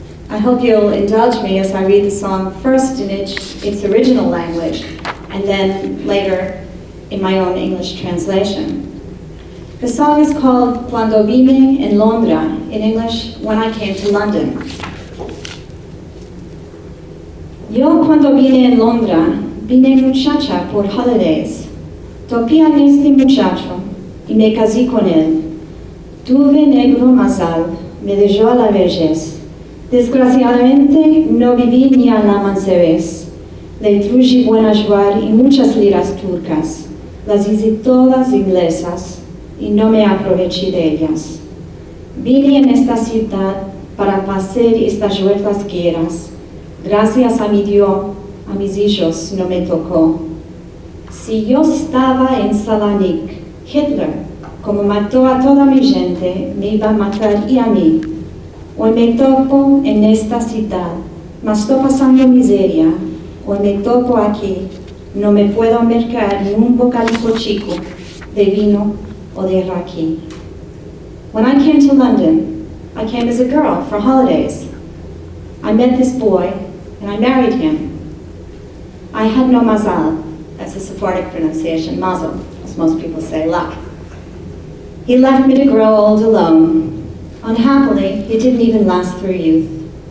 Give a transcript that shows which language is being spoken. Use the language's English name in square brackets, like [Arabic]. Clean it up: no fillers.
[English] I hope you'll indulge me as I read the song first in its original language, and then later in my own English translation. The song is called Cuando Vine en Londra, in English, When I Came to London. [Ladino] Yo cuando vine en Londra, vine muchacha por holidays. Topé a este muchacho y me casé con él. Tuve negro mazal, me dejó a la vejez. Desgraciadamente no viví ni a la mancebez. Le truje buena joie y muchas liras turcas. Las hice todas inglesas y no me aproveché de ellas. Vine en esta ciudad para pasar estas huertas guerras. Gracias a mi Dios, a mis hijos no me tocó. Si yo estaba en Salanik, Hitler, como mató a toda mi gente, me iba a matar y a mí. Hoy me topo en esta ciudad, mas estoy pasando miseria. Hoy me topo aquí, no me puedo mercar ni un bocadillo chico de vino o de raki. [English] When I came to London, I came as a girl for holidays. I met this boy, and I married him. I had no mazal, that's a Sephardic pronunciation, mazel, as most people say, luck. He left me to grow old alone. Unhappily, he didn't even last through youth.